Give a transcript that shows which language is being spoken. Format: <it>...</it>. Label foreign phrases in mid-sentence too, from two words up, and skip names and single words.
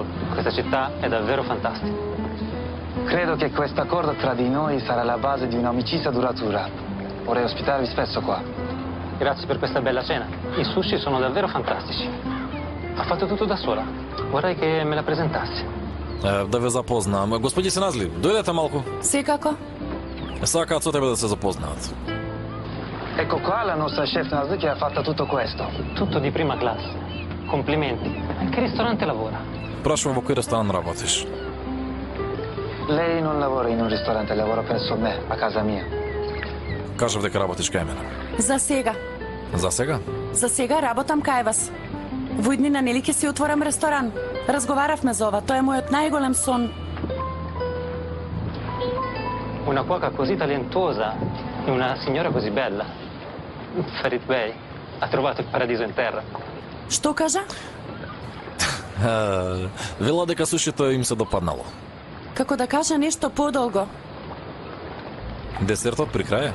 <it>Questa città è davvero fantastica. Credo che questo accordo tra di noi sarà la base di un'amicizia duratura. Vorrei ospitarvi spesso qua. Grazie per questa bella cena. I sushi sono davvero fantastici. Ha fatto tutto da sola. Vorrei che me la presentassi.</it> <mk>Да ве запознам. Господи Назли, дојдете малку. Секако. Сакаат со тебе да се запознаат.</mk> <it>Ecco qua la nostra chef Nazli che ha fatto tutto questo. Tutto di prima classe. Complimenti. In che ristorante lavora?</it> <mk>Прашувам во кој ресторан работиш.</mk> <it>Lei non lavora in un ristorante, lavora presso me, a casa mia.</it> <mk>Кажав дека работиш кај мене. За сега. За сега? За сега работам кај вас. Во иднина нели ќе си отворам ресторан. Разговаравме за ова, тоа е мојот најголем сон.</mk> <it>Una cuoca così talentuosa e una signora così bella. Farid Bey ha trovato il paradiso in terra.</it> <mk>Што кажа? Вела дека сушито им се допаднало. Како да кажа нешто подолго. Десертот при крај?</mk>